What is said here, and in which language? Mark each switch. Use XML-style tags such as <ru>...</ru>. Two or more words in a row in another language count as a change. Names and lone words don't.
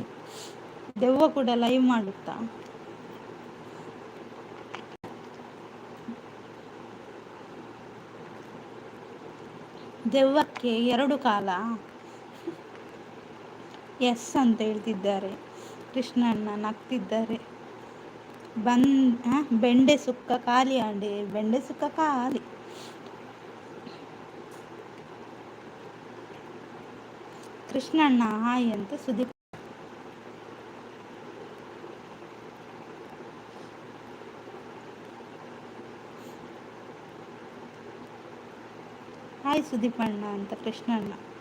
<kn>ದೆವ್ವ ಕೂಡ ಲೈವ್ ಮಾಡುತ್ತಾ? ದೆವ್ವಕ್ಕೆ 2 ಕಾಲ? ಎಸ್ ಅಂತ ಹೇಳ್ತಿದ್ದಾರೆ. ಕೃಷ್ಣಣ್ಣ ನಗ್ತಿದ್ದಾರೆ.</kn> <tcy>ಬೆಂಡೆ ಸುಕ್ಕ ಖಾಲಿ ಆಂಡೆ, ಬೆಂಡೆ ಸುಕ್ಕ ಖಾಲಿ.</tcy> <kn>ಕೃಷ್ಣಣ್ಣ ಹಾಯ್ ಅಂತ ಸುದೀಪ್. ಹಾಯ್ ಸುದೀಪಣ್ಣ ಅಂತ ಕೃಷ್ಣಣ್ಣ.</kn>